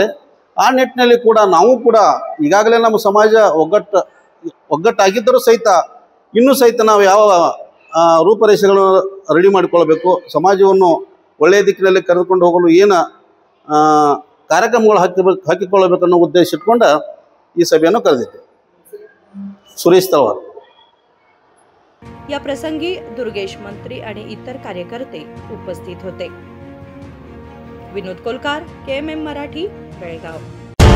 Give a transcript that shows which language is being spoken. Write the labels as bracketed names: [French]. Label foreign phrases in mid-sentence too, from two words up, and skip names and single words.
[Kannada] ಆ ನಿಟ್ಟಿನಲ್ಲಿ ಕೂಡ ನಾವು ಕೂಡ ಈಗಾಗಲೇ ನಮ್ಮ ಸಮಾಜ ಒಗ್ಗಟ್ಟಾಗಿದ್ದರೂ ಸಹಿತ ಇನ್ನೂ ಸಹಿತ ನಾವು ಯಾವ ರೂಪರೇಷೆಗಳನ್ನು ರೆಡಿ ಮಾಡಿಕೊಳ್ಳಬೇಕು, ಸಮಾಜವನ್ನು ಒಳ್ಳೆಯ ದಿಕ್ಕಿನಲ್ಲಿ ಕರೆದುಕೊಂಡು ಹೋಗಲು ಏನು ಕಾರ್ಯಕ್ರಮಗಳು ಹಾಕಿಕೊಳ್ಳಬೇಕು ಅನ್ನೋ ಉದ್ದೇಶ ಇಟ್ಕೊಂಡು ಈ ಸಭೆಯನ್ನು ಕರೆದಿದ್ದೆ। [Marathi] सुरेश तळवार। या प्रसंगी दुर्गेश मंत्री आणि इतर कार्यकर्ते उपस्थित होते। विनोद कोलकार, KMM मराठी, बेळगाव।